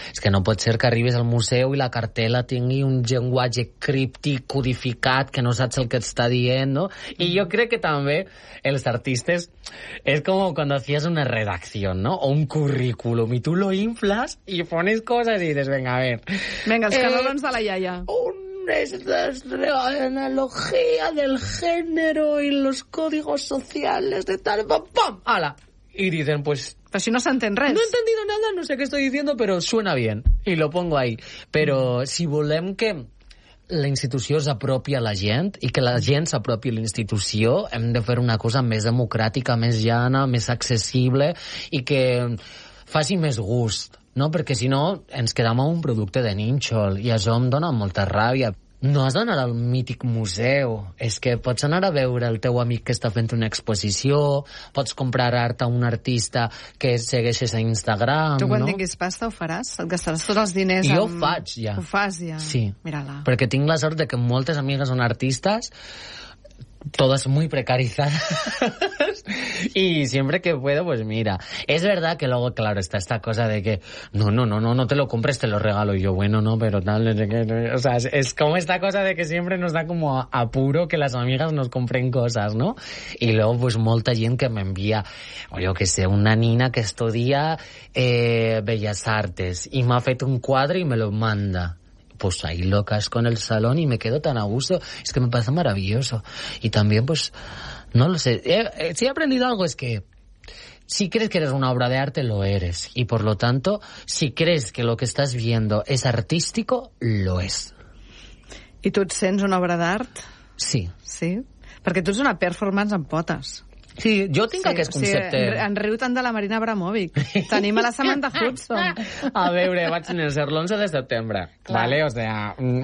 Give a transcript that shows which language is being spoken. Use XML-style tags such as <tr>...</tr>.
<ca>És que no pot ser que arribis al museu i la cartela tingui un llenguatge críptic, codificat, que no saps el que està dient, no? I jo crec que també els artistes és com quan</ca> <es>hacías una</es> <ca>redacció, no?</ca> <es>O un currículum, i tu lo inflas i pones coses i dices, venga, a ver...</es> <ca>Venga, els canolons de la iaia.</ca> <es>Es la analogia del género y los códigos sociales de tal... ¡Pam, pam! ¡Hala! Y dicen, pues...</es> <ca>Pero si no se entén res.</ca> <es>No he entendido nada, no sé qué estoy diciendo, pero suena bien. Y lo pongo ahí.</es> <ca>Pero si volem que la institució s'apropi a la gent i que la gent s'apropi a la institució, hem de fer una cosa més democràtica, més llana, més accessible i que faci més gust, no? Perquè si no, ens quedem amb un producte de nínxol i això em dona molta ràbia. No has d'anar al mític museu, és que pots anar a veure el teu amic que està fent una exposició, pots comprar art a un artista que segueixes a Instagram, tu quan no? tinguis pasta ho faràs? Et gastaràs tots els diners? Jo faig, ja. Ho fas, ja? Sí. Mira-la. Perquè tinc la sort de que moltes amigues són artistes, totes molt precaritzades, i sempre</ca> <es>que puedo, pues mira. És verdad que luego, claro, está esta cosa de que no te lo compres, te lo regalo. Y yo, bueno, no, pero tal, no sé qué. O sea, es como esta cosa de que siempre nos da como apuro que las amigas nos compren cosas, ¿no? Y luego, pues, molta gent que me envía, o yo que sé, una nina que estudia Bellas Artes y</es> <ca>me ha fet un quadre</ca> <es>y me lo manda. Pues ahí locas con el salón y me quedo tan a gusto. Es que me parece maravilloso. Y también, pues, no lo sé. Si he aprendido algo es que si crees que eres una obra de arte, lo eres. Y por lo tanto, si crees que lo que estás viendo es artístico, lo es. ¿Y tú te sientes una obra de arte? Sí. Sí? Porque tú eres una performance en potes.</es> <ca>Sí, jo tinc aquest concepte. Sí, en riu tant de la Marina Abramovic. Tenim a la Samantha Hudson. A veure, vaig néixer l'11 de setembre. Vale?</ca> <es>O sea...</es>